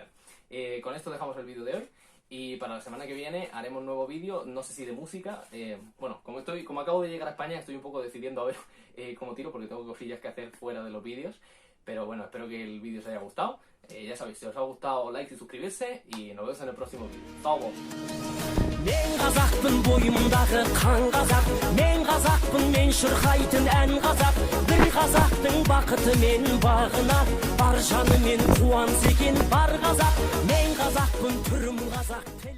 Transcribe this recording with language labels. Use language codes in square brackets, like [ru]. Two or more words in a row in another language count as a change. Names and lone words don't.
[es] Con esto dejamos el vídeo de hoy. Y para la semana que viene haremos un nuevo vídeo, no sé si de música. Bueno, como acabo de llegar a España, estoy un poco decidiendo a ver cómo tiro, porque tengo cosillas que hacer fuera de los vídeos. Pero bueno, espero que el vídeo os haya gustado. Ya sabéis, si os ha gustado, like y suscribirse. Y nos vemos en el próximo vídeo. ¡Chao! [kk] Мен қазақпын бойымдағы қан қазақ, мен қазақпын мен шырқайтын ән қазақ, бір қазақтың бақыты мен бағына, бар жанымен қуанса екен бар қазақ, мен қазақпын түрім қазақ.